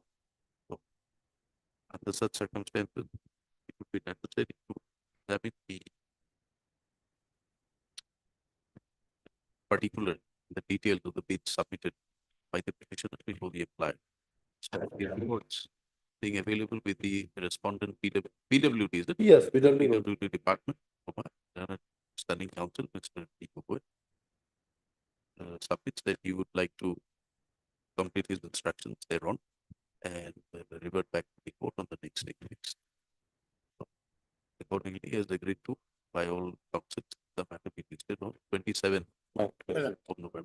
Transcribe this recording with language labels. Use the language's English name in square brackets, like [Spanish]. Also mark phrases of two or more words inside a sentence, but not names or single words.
[English] So, under such circumstances, it would be necessary to examine the particular, the details of the bid submitted by the petitioner before the applier. So the reports being available with the respondent PWD, is it? Yes, PWD. PWD department, Standing Counsel, Mr. T. Gogoi, submits that he would like to complete his instructions thereon and revert back to the court on the next day. So, accordingly, he has agreed to, by all counsels, the matter be listed on 27th of November.